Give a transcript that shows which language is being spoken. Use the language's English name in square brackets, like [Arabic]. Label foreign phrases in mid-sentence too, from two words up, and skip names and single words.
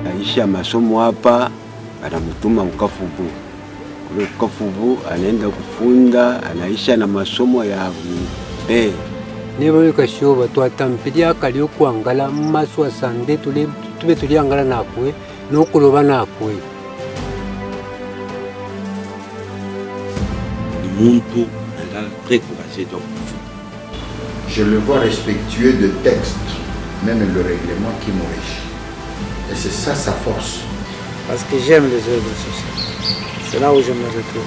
[Swahili] anaisha masomo hapa, anamtuma Ukafubu. Kule Ukafubu anaenda kufunda, anaisha na masomo ya Mbeya. [Bembe] Niba Kashoba twatampilia kali okuangala mmaso asande tube tuliangala nakwe n'okuloba nakwe. Muntu anga [French] très courageux donc. Je le vois respectueux de texte, même le règlement qui m'enrichit. Et c'est ça sa force. Parce que j'aime les œuvres sociales. C'est là où je me retrouve.